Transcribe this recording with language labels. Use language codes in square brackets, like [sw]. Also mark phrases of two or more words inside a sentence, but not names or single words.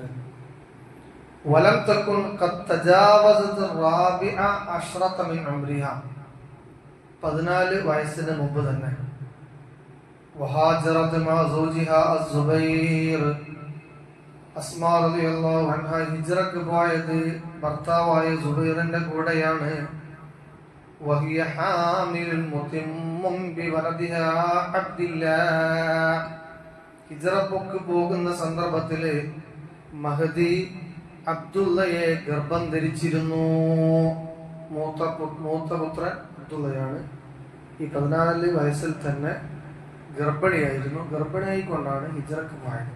[ar] ولم تكن قد تجاوزت رابعة عشرة من عمرها. [ml] 14 വയസ്സിന് മുമ്പ് തന്നെ [ar] وهاجرت مع زوجها الزبير. [ml] അസ്മാ [ar] رضي الله عنها [ml] ഹിജ്റക്ക് പോയത് ഭർത്താവായ സുബൈറിന്റെ കൂടെയാണ്. [ar] وهي حامل متم بولدها عبد الله. [ml] ഹിജ്റക്ക് പോകുന്ന സന്ദർഭത്തില് മഹദി അബ്ദുള്ളയെ ഗർഭം ധരിച്ചിരുന്നു. മൂത്ത പുത്രൻ അബ്ദുള്ളയാണ്. ഈ 14 വയസ്സിൽ തന്നെ ഗർഭിണിയായിരുന്നു. ഗർഭിണിയായിക്കൊണ്ടാണ് ഹിജ്റക്ക് പോയത്.